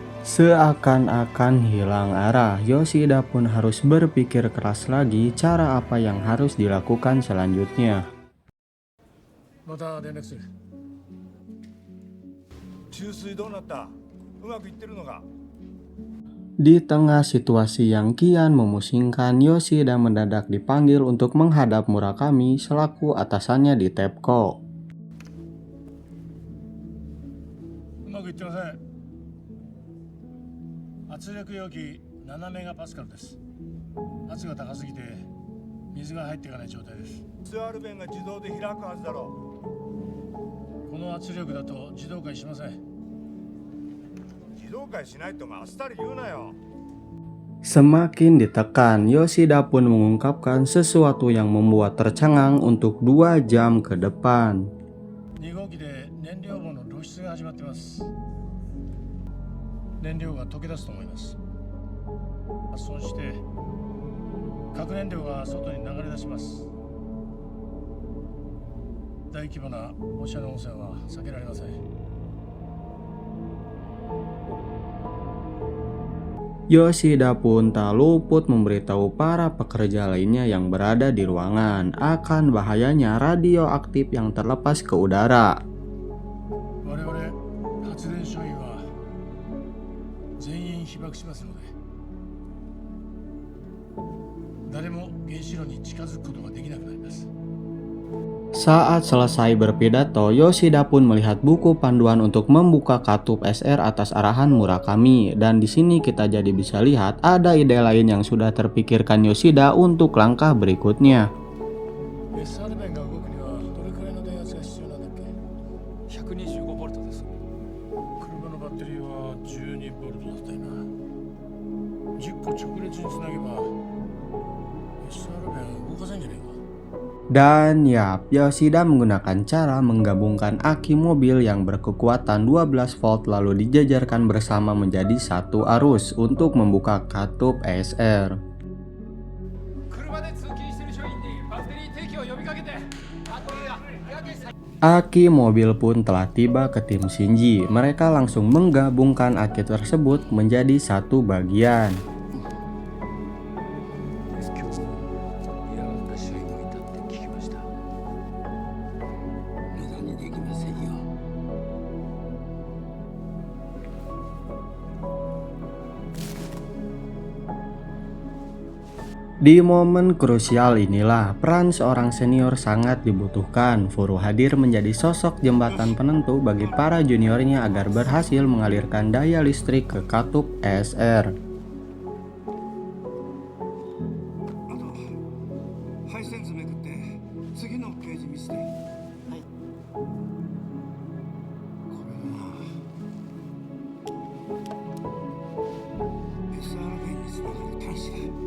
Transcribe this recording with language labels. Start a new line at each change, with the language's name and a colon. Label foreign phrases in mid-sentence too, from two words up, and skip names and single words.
Indonesian: Seakan-akan hilang arah, Yoshida pun harus berpikir keras lagi cara apa yang harus dilakukan selanjutnya.
Japanese: また連絡する。注水どうなった？うまくいってるのか？
Indonesian: Di tengah situasi yang kian memusingkan, Yoshida mendadak dipanggil untuk menghadap Murakami selaku atasannya di TEPCO.
Japanese: うまくいってません。圧力容器7メガパスカルです。圧が高すぎて水が入っていかない状態です。 SR 弁が自動で開くはずだろこの圧力だと自動化しません。う。自動化しないともあっさり言うなよ。
Indonesian: Semakin ditekan, Yoshida pun mengungkapkan sesuatu yang membuat tercengang untuk 2 jam ke depan.
Japanese: 2 号機で燃料棒の露出が始まっています。燃料が溶け出すと思います。発損して核燃料が外に流れ出します。大規模な放射能汚染は避けられません。
Indonesian: Yoshida pun tak luput memberitahu para pekerja lainnya yang berada di ruangan akan bahayanya radioaktif yang terlepas ke udara.
Japanese: 我々発電所員は全員被爆しますので、誰も原子炉に近づくことができなくなります。
Indonesian: Saat selesai berpidato, Yoshida pun melihat buku panduan untuk membuka katup SR atas arahan Murakami. Dan di sini kita jadi bisa lihat ada ide lain yang sudah terpikirkan Yoshida untuk langkah berikutnya.
Japanese: SR 弁が動くにはどれくらいの電圧が必要なんだっけ？ 125ボルトです。車のバッテリーは12ボルトだったよな。10個直列につなげば SR 弁動かせんじゃねえか。
Indonesian: Dan yap, Yoshida menggunakan cara menggabungkan aki mobil yang berkekuatan 12 volt lalu dijajarkan bersama menjadi satu arus untuk membuka katup SR.
Japanese: 車で通勤している署員にバッテリー提供を呼びかけて。バッテリーがやけした。
Indonesian: Aki mobil pun telah tiba ke tim Shinji. Mereka langsung menggabungkan aki tersebut menjadi satu bagian.
Japanese: いや、私は動いたって聞きました。無駄にできませんよ。
Indonesian: Di momen krusial inilah peran seorang senior sangat dibutuhkan. Furu hadir menjadi sosok jembatan penentu bagi para juniornya agar berhasil mengalirkan daya listrik ke katup SR.
Japanese: 配線図めくって次のページ見せて。はい。これだな。SR 弁につながる端子だ。